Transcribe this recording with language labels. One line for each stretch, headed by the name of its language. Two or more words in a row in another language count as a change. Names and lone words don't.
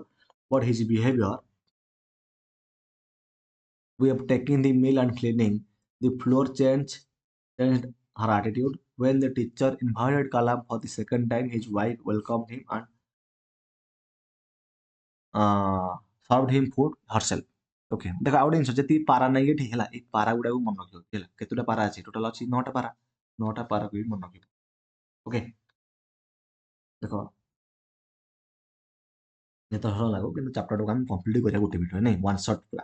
English: But his behavior, we have taken the meal and cleaning the floor, changed her attitude. When the teacher invited Kalam for the second time, his wife welcomed him and uh, served him food herself.
Odia: ଓକେ, ଦେଖ ଆଉ ଗୋଟେ ଜିନିଷ, ଯେତିକି ପାରା ନାହିଁ ଏଠି ହେଲା, ଏଇ ପାରା ଗୁଡାକୁ ମନେ ରଖିବ ହେଲା। କେତେଟା ପାରା ଅଛି? ଟୋଟାଲ ଅଛି 9ଟା ପାରା। 9ଟା ପାରାକୁ ବି ମନେ ରଖିବ। ଓକେ, ଦେଖ ଯେତେ ହଳ ଲାଗୁ, କିନ୍ତୁ ଚାପ୍ଟରଟାକୁ ଆମେ କମ୍ପ୍ଲିଟ୍ କରିବା ଗୋଟେ ଭିଡ଼ିଓ, ନାଇଁ
English: one shot
Odia: ପୁରା।